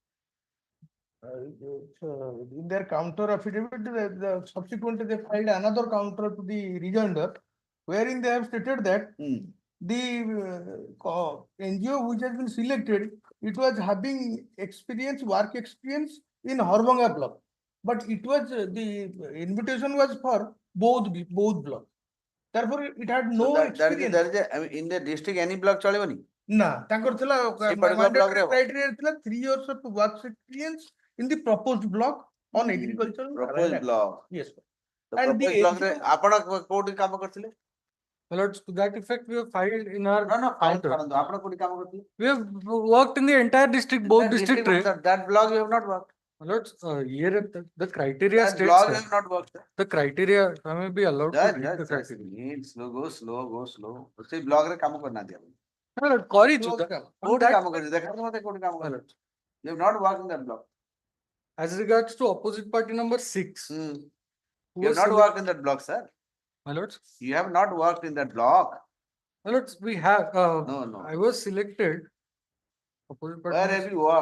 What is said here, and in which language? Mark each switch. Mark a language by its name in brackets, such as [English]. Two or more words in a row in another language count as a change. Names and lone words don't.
[English] In their counter affidavit, subsequently they filed another counter to the rejoinder, wherein they have stated that the NGO which has been selected, it was having work experience in Horbanga block. But it was, the invitation was for both blocks. Therefore, it had no experience. There is a, I mean, in the district any block chalebani? [Odia] ନା ତାଙ୍କର ଥିଲା ସେଇ [English] particular block [Odia] ରେ [English] mandatory [Odia] ହବ? [English] criteria ଥିଲା 3 years of work experience in the proposed block on agricultural Proposed land. block. Yes, sir. The And the proposed block [Odia] ରେ [English] NGO [Odia] ଆପଣ କୋଉଠି କାମ କରିଥିଲେ? [English] My lords, to that effect, we have filed in our No, counter. [Odia] ଛାଡ଼ନ୍ତୁ, ଆପଣ କୋଉଠି କାମ କରିଥିଲେ? [English] We have worked in the entire district, both district. That block you have not worked. My lords, here the criteria That states block you that have not worked. the criteria, I may be allowed to read the Just criteria. go slow. [Odia] ସେଇ block ରେ କାମ କରିନାହାନ୍ତି ଆପଣ। [English] My lord, କରିଛୁ Close that. [Odia] କାମ। [English] On [Odia] କୋଉଠି [English] that- [Odia] କାମ କରିଛି? ଦେଖାନ୍ତୁ ମତେ କୋଉଠି କାମ କରିଛି? [English] You have not worked in that block. As regards to opposite party number 6. who You have was not select- worked in that block, sir. My lords, You have not worked in that block. my lords, we have, No. I was selected. Opposite party Where number have you worked?